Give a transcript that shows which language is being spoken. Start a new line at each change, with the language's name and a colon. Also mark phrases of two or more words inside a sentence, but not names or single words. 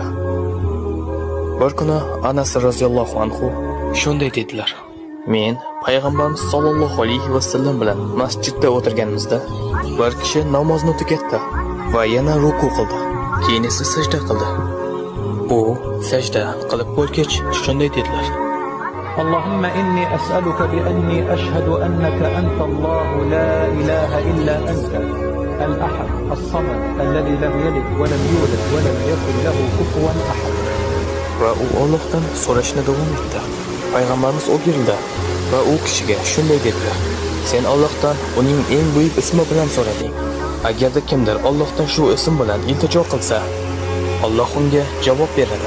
Uzbek: Bir kuni Anas roziyallohu anhu shunday dedilar: Men payg'ambarimiz sollallohu alayhi vasallam bilan masjidda o'tirganimizda bir kishi namozni tugatdi va yana ruku qildi. Keyin esa sajda qildi. Bu sajda qilib bo'lgach shunday dedilar:
Arabic: اللهم إني أسألك بأني أشهد أنك أنت الله لا إله إلا أنت الأحد الصمد الذي لم يلد ولم يولد ولم يكن له كفوا أحد.
Uzbek: Va u Allohdan so'rashni davom etdi. Payg'ambarimiz o'girildi va u kishiga shunday dedilar: Sen Allohdan uning eng buyuk ismi bilan so'rading. Agarda kimdir Allohdan shu ism bilan iltijo qilsa, Alloh unga javob beradi.